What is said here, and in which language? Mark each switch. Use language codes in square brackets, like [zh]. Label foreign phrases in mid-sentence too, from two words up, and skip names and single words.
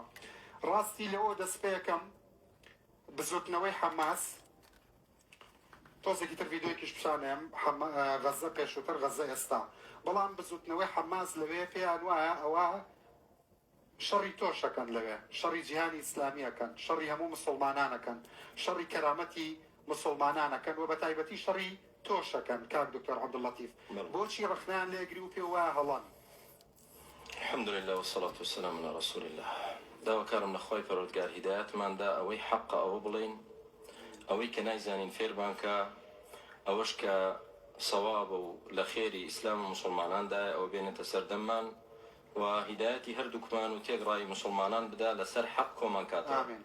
[ckb] ڕاستی لەوە دەستپێکەم بزوتنەوەی حەماس تۆزێکی تر ڤیدۆیەکیش پیشانێم غەزە پێشووتر غەزە ئێستا، بەڵام بزوتنەوەی حەماس لەوێ پێیان وایە ئەوە شەڕی تۆشەکەن، لەوێ شەڕی جیهانی ئیسلامیەکەن، شەڕی هەموو مسڵمانانەکەن، شەڕی کەرامەتی مسڵمانانەکەن و بە تایبەتی شەڕی تۆشەکەن. کاک دکتۆر عەبدوڵلەتیف بۆچی ڕخنیان لێگری و پێ وایە هەڵەن؟ [ar] الحمد لله والصلاة والسلام على رسول الله. [ckb] داواکارم لە خۆی پەروەردگار هیدایەتماندا ئەوەی حەقە ئەوە بڵین، ئەوەی کە نایزانین فێربانکە، ئەوەش کە سەوابە و لە خێری ئیسلام و مسلماناندایە ئەوە بێنێتە سەردەممان و هیدایەتی هەردووکمان و تێگڕای مسلمانان بدا لەسەر حەق کۆمان کاتە.